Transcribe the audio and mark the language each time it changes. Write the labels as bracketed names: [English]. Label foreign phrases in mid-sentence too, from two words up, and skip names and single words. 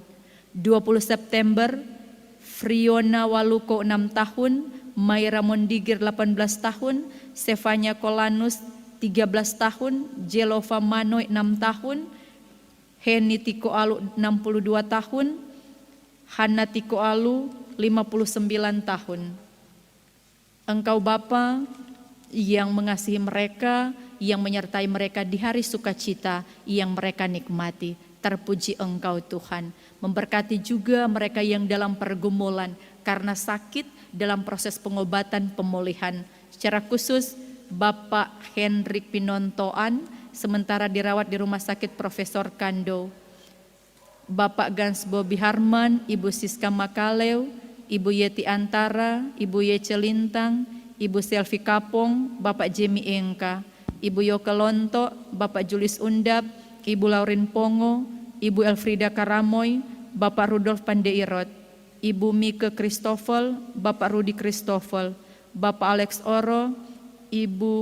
[Indonesian] 20 September, Friona Waluko, 6 tahun, Mayra Mondigir, 18 tahun, Stefania Kolanus, 13 tahun, Jelova Manoy, 6 tahun, Heni Tiko Alu, 62 tahun, Hana Tiko Alu, 59 tahun. Engkau Bapa yang mengasihi mereka, yang menyertai mereka di hari sukacita yang mereka nikmati. Terpuji Engkau Tuhan. Memberkati juga mereka yang dalam pergumulan karena sakit dalam proses pengobatan pemulihan. Secara khusus Bapak Hendrik Pinontoan sementara dirawat di Rumah Sakit Profesor Kando. Bapak Gans Bobi Harman, Ibu Siska Makaleu, Ibu Yeti Antara, Ibu Yece Lintang, Ibu Selvi Kapong, Bapak Jemi Engka, Ibu Yoke Lonto, Bapak Julis Undap, Ibu Laurin Pongo, Ibu Elfrida Karamoy, Bapak Rudolf Pandeirot, Ibu Mike Christoffel, Bapak Rudi Christoffel, Bapak Alex Oro, Ibu